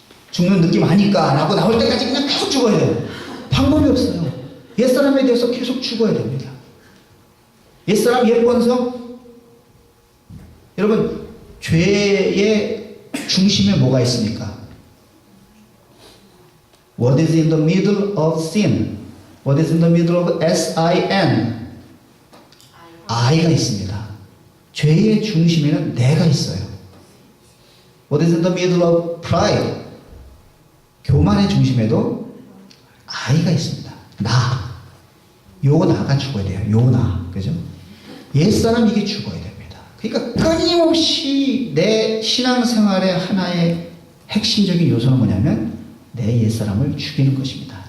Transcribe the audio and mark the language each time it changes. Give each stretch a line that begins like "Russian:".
Korean: 죽는 느낌 아니까 안 하고 나올 때까지 그냥 계속 죽어야 돼요. 방법이 없어요. 옛사람에 대해서 계속 죽어야 됩니다. 옛사람 옛본성, 여러분, 죄의 중심에 뭐가 있습니까?
English: What is in the middle of sin? What is in the middle of sin?
Korean: I가 있습니다. 죄의 중심에는 내가 있어요.
English: What is in the middle of pride?
Korean: 교만의 중심에도 I가 있습니다. 요 나가 죽어야 돼요. 요 나. 그죠? 옛사람 이게 죽어야 됩니다. 그러니까 끊임없이 내 신앙생활의 하나의 핵심적인 요소는 뭐냐면 내 옛사람을 죽이는 것입니다.